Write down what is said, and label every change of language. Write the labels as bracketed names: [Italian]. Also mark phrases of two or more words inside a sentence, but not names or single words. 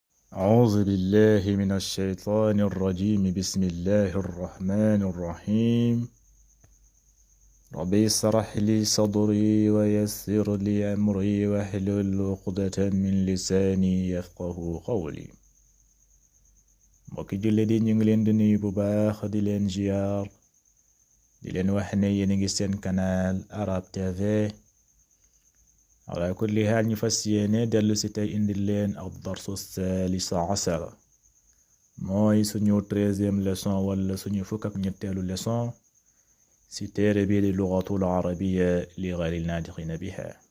[Arabic] أعوذ بالله من الشيطان الرجيم بسم الله الرحمن الرحيم ربي اشرح لي صدري ويسر لي أمري واحلل عقدة من لساني يفقه قولي [Wolof] mbokki jullit yi ñu ngi leen di nuyu bu baax di leen ziyaar di leen wax ne yéen a ngi seen canal Arab TV [Arabic] على كل حال [Wolof] ñu fas yéene dellu si tey indi leen ak [Arabic] الدرس الثالث عشر [Wolof] mooy suñu 13e leçon wala suñu fukk ak ñetteelu leçon si téere bii di [Arabic] اللغة العربية لغير الناطقين بها